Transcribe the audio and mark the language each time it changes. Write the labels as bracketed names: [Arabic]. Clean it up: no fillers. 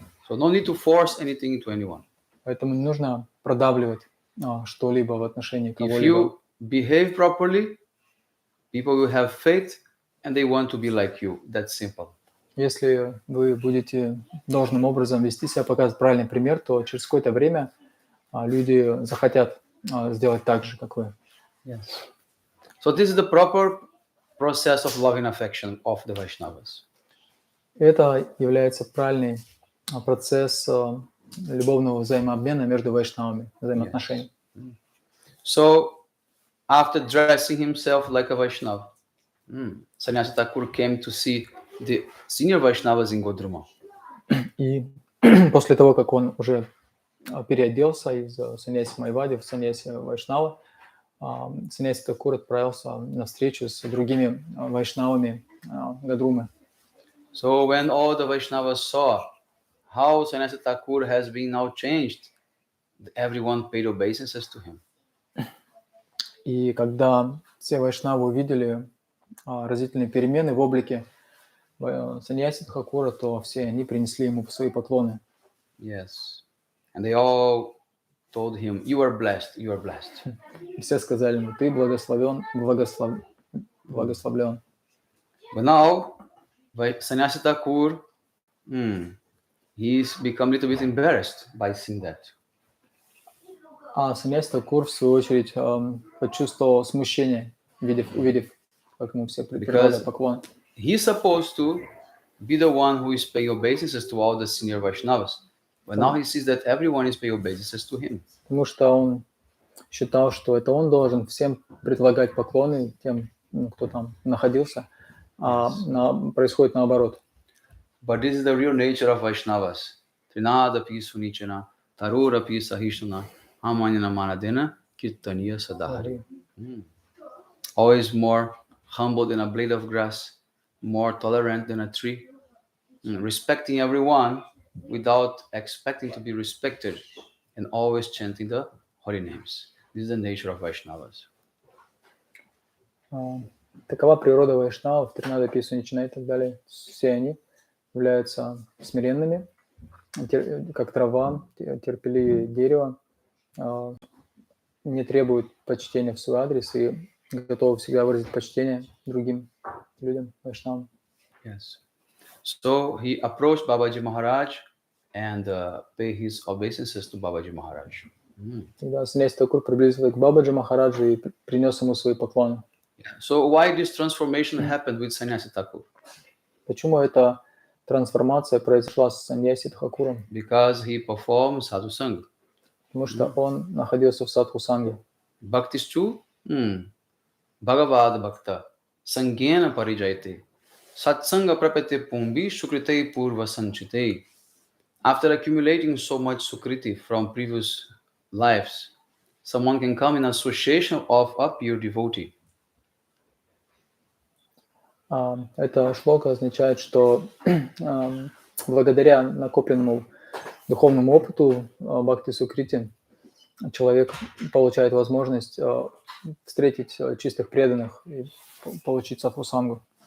[English] So no need to force anything into anyone. [Russian] Поэтому не нужно продавливать что-либо в отношении [English] If [Russian] кого-либо. [English] you behave properly, people will have faith and they want to be like you. That's simple. [Russian] Если вы будете должным образом вести себя, показывать правильный пример, то через какое-то время люди захотят сделать так же, как вы. [English] Yes. So this is the proper process of love and affection of the Vaishnavas. [Russian] Это является правильный процесс любовного взаимообмена между вайшнавами, взаимоотношений. [English] Yes. So after dressing himself like a Vaishnav, Sannyasa Thakur came to see the senior Vaishnavas in Godruma. [Russian] И после того, как он уже переоделся из саньяси Майвади в саньяси Вайшнава, Саньяси Тхакур отправился на встречу с другими вайшнавами Гадрумы. [English] So when all the Vaishnavas saw how Sannyasi Thakur has been now changed, everyone paid obeisances to him. [Russian] И когда все вайшнавы увидели разительные перемены в облике саньяси Тхакура, то все они принесли ему свои поклоны. [English] Yes. And they all told him, you are blessed, you are blessed. [Russian] И все сказали ему, ты благословен, благословлен. [English] But now, by Sannyasi Thakur, he's become a little bit embarrassed by seeing that. [Russian] А саньяси Тхакур, в свою очередь, почувствовал смущение, увидев, как ему все предлагали поклон. [English] He's supposed to be the one who is paying obeisances to all the senior Vaishnavas. But now he sees that everyone is paying obeisances to him. [Russian] Потому что он считал, что это он должен всем предлагать поклоны тем, кто там находился, а происходит наоборот. [English] But this is the real nature of Vaishnavas. [Sanskrit] Trinadapi sunichana, tarurapi sahishana, amanyana manadena, kirtaniya sadhari. [English] Always more humble than a blade of grass, more tolerant than a tree, respecting everyone without expecting to be respected, and always chanting the holy names. This is the nature of Vaishnavas. [Russian] Такова природа вайшнавов, Тринадапи, Суничана и так далее. Все они являются смиренными, как трава, терпеливее дерева, не требуют почтения в свой адрес и готовы всегда выразить почтение другим людям, вайшнавам. [English] Yes. So he approached Babaji Maharaj and paid his obeisances to Babaji Maharaj. [Russian] Тогда саньяси Тхакур приблизился к Бабаджи Махараджу и принес ему свои поклоны. [English] So why this transformation happened with Sannyasi Thakur? [Russian] Почему эта трансформация произошла с саньяси Тхакуром? [English] Because he performed sadhu sangha. [Russian] Потому что он находился в садху-санге. [Sanskrit] Bhaktistu Bhagavad Bhakta Sangyena Parijayate Satsanga Prapate Pumbi Sukrite Purva Sanchite. [English] After accumulating so much sukriti from previous lives, someone can come in association of a pure devotee. [Russian] Это шлока означает, что благодаря накопленному духовному опыту бхакти сукрити человек получает возможность встретить чистых преданных и получить садхусангу.